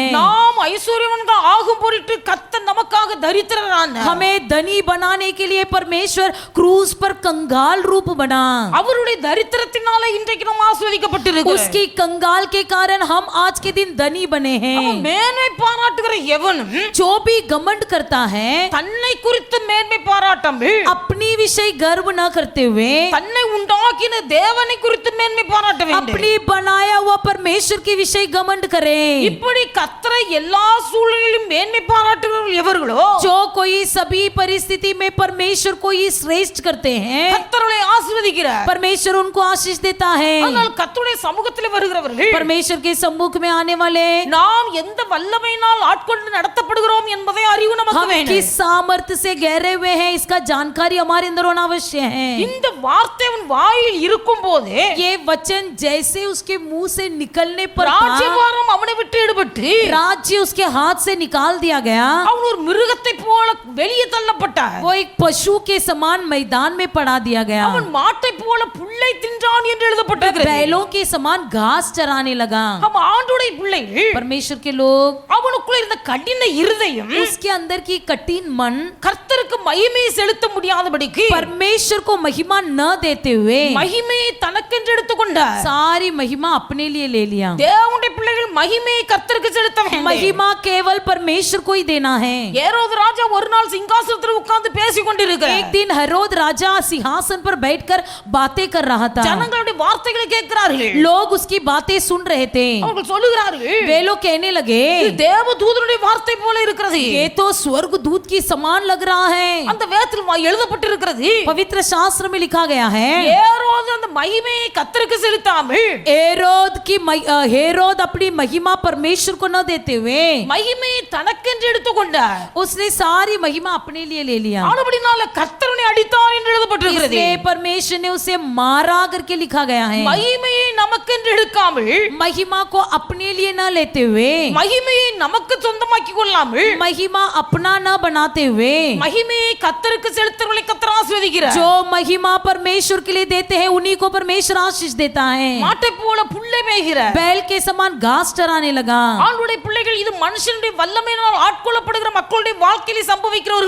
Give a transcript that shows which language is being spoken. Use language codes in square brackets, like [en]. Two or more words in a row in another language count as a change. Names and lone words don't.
[ta] நாம் ஐஸ்வர்யவான்கள் ஆகும் பொருட்டு கர்த்தர் நமக்காக தரித்திரரானார். [hi] हमें धनी बनाने के लिए परमेश्वर क्रूस पर कंगाल रूप बना। [ta] அவருடைய தரித்திரத்தினால இன்றைக்கு நாம் ஆசீர்வதிக்கப்பட்டிருக்கிறோம். [hi] उसकी कंगाल के कारण हम आज के दिन धनी बने हैं। [ta] மேன்மை பாராட்டுகிற எவனும் [hi] जो भी घमंड करता है, [ta] தன்னை குறித்து மேன்மை பாராட்டாமல் [hi] अपनी विषय गर्व न करते हुए [ta] தன்னை உண்டாக்கின தேவனை குறித்து மேன்மை பாராட்ட வேண்டும். [hi] अपनी बनाया हुआ परमेश्वर के विषय घमंड करे। [ta] இப்படி கர்த்தரை எல்லா சூழ்நிலையிலும் மேன்மை பாராட்டுகிறவர்கள் எவர்களோ [hi] जो कोई सभी परिस्थिति में परमेश्वर को ही श्रेष्ठ करते हैं, [ta] கர்த்தரை ஆசீர்வதிக்கிறார். [hi] परमेश्वर उनको आशीष देता है। [ta] ஆனால் கர்த்தருடைய சமூகத்தில் வருகிறவர்கள் [hi] परमेश्वर के सम्मुख में आने वाले [ta] நாம் எந்த வல்லமையினால் ஆட்கொண்டு நடத்தப்படுகிறோம் என்பதை அறிவு நமக்கு [hi] हम [ta] வேண்டும். [hi] किस सामर्थ्य से गहरे हुए हैं, इसका जानकारी हमारे अंदर होना अवश्य है। [ta] இந்த வார்த்தை அவன் வாயில் இருக்கும் போது [hi] ये वचन जैसे उसके मुंह से निकलने पर था, [ta] ராஜ்யபாரம் அவனை விட்டு எடுபட்டு [hi] राज्य उसके हाथ से निकाल दिया गया। [ta] அவன் ஒரு மிருகத்தை போல வெளியே தள்ளப்பட்டான். [hi] वो एक पशु के समान मैदान में पड़ा दिया गया। [ta] அவன் மாட்டை போல புல்லை தின்றான் என்று எழுதப்பட்டிருக்கிறது. [hi] बैलों के समान घास चराने लगा। [ta] அவன் ஆண்டுடைய பிள்ளைகள் [hi] परमेश्वर के लोग, [ta] அவனுக்குள்ள இருந்த கடின இருதயம் [hi] उसके अंदर की कठिन मन [ta] கர்த்தருக்கு மகிமையை செலுத்த முடியாதபடிக்கு [hi] परमेश्वर को महिमा न देते हुए [ta] மகிமையை தனக்கென்று எடுத்துக்கொண்டார். [hi] सारी महिमा अपने लिए ले लिया। [ta] தேவனுடைய பிள்ளைகள் மகிமையை கர்த்தருக்கு செலுத்த வேண்டும். [hi] महिमा केवल परमेश्वर को ही देना है। [ta] ஏரோது ராஜா ஒரு நாள் சிங்காசனத்தில் உட்கார்ந்து பேசிக் கொண்டிருக்கிறார். [hi] एक दिन हेरोद राजा सिंहासन पर बैठकर बातें कर रहा था। [ta] ஜனங்களுடைய வார்த்தைகளை கேட்கிறார்கள். [hi] लोग उसकी बातें सुन रहे थे। [ta] அவர்கள் சொல்லுகிறார்கள், [hi] वे लोग कहने लगे, [ta] இது தேவதூதனுடைய வார்த்தை போல இருக்கிறது. [hi] ये तो स्वर्ग दूत की समान लग रहा है। [ta] அந்த வேதத்தில் எழுதப்பட்டிருக்கிறது, [hi] पवित्र शास्त्र में लिखा गया है, [ta] ஏரோது அந்த மகிமையை கர்த்தருக்கு செலுத்தாமல் [hi] हेरोद अपनी महिमा परमेश्वर को न देते हुए [ta] மகிமையை தனக்கென்று எடுத்துக்கொண்டார். [hi] उसने सारी महिमा अपने लिए ले लिया। [ta] ஆனபடினால கர்த்தரை அடித்தார் என்று எழுதப்பட்டிருக்கிறது. [hi] इसलिए परमेश्वर ने उसे मारा करके लिखा गया है। [ta] மகிமையை நமக்கென்று எடுக்காமல், [hi] महिमा को अपने लिए न लेते हुए, [ta] மகிமையை நமக்கு சொந்தமாக்கி கொள்ளாமல், [hi] महिमा अपना न बनाते हुए, [ta] மகிமையை கர்த்தருக்கு செலுத்துறவர்களை கர்த்தர் ஆசீர்வதிக்கிறார். [hi] जो महिमा परमेश्वर के लिए देते हैं उन्हीं को परमेश्वर आशीष देता है। [ta] மாட்டை போல புல்லை மேய்கிறார். [hi] बैल के समान घास चराने लगा। [ta] ஆளுடைய பிள்ளைகள் இது மனுஷனுடைய வல்லமையினால் ஆட்கொள்ளப்படுகிற மக்களுடைய வாழ்க்கையில சம்பவிக்கிற ஒரு